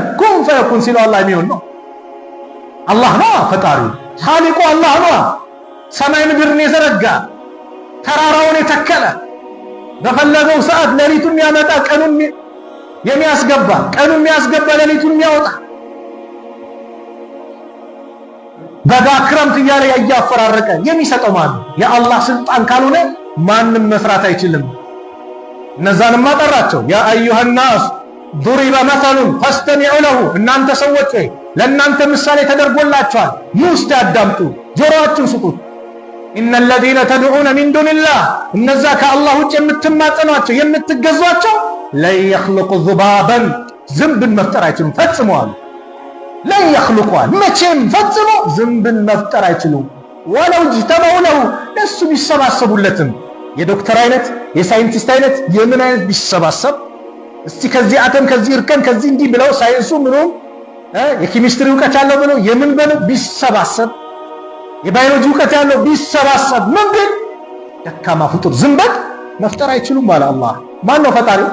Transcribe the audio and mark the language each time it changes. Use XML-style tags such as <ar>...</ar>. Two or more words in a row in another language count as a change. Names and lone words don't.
<ar>كن فيكون</ar> <am>ሲለው አላህ የሚሆን ነው። አላህ ነው ፈጣሪው፣ ኻሊቁ አላህ ነው። ሰማይ ምድርን የዘረጋ ተራራውን የተከለ በፈለገው ሰዓት ሌሊቱን የሚያመጣ ቀኑን የሚያስገባ ሌሊቱን የሚያወጣ በጋ ክረምት እያለ ያያፈራረቀ የሚሰጠው ማን ነው? የአላህ ስልጣን ካልሆነ ማንም መስራት አይችልም። እነዛንም ማጠራቸው</am> <ar>يا أيها الناس ضرب مثل فاستمعوا له</ar> <am>እናንተ ሰዎች ለእናንተ ምሳሌ ተደርጎላችኋል፣ ኑ እስቲ አዳምጡ፣ ጆሮአችሁን ስጡት።</am> <ar>إن الذين تدعون من دون الله</ar> <am>እነዛ ከአላህ ውጭ የምትማጸኗቸው የምትገዟቸው</am> <ar>لن يخلقوا ذبابا</ar> <am>ዝንብን መፍጠር አይችሉም ፈጽመዋል።</am> <ar>لن يخلقوا</ar> <am>መቼም ፈጽሞ ዝንብን መፍጠር አይችሉም።</am> <ar>ولو اجتمعوا له</ar> <am>እሱ ቢሰባሰቡለትም የዶክተር አይነት የሳይንቲስት አይነት የምን አይነት ቢሰባሰብ እስቲ ከዚህ አተም ከዚህ እርከን ከዚህ እንዲህ ብለው ሳይንሱ ምኑም የኬሚስትሪ ዕውቀት ያለው ብለው የምን ብለው ቢሰባሰብ የባዮሎጂ ዕውቀት ያለው ቢሰባሰብ ምን ግን ደካማ ፍጡር ዝንበት መፍጠር አይችሉም ማለት አላህ። ማን ነው ፈጣሪው?</am>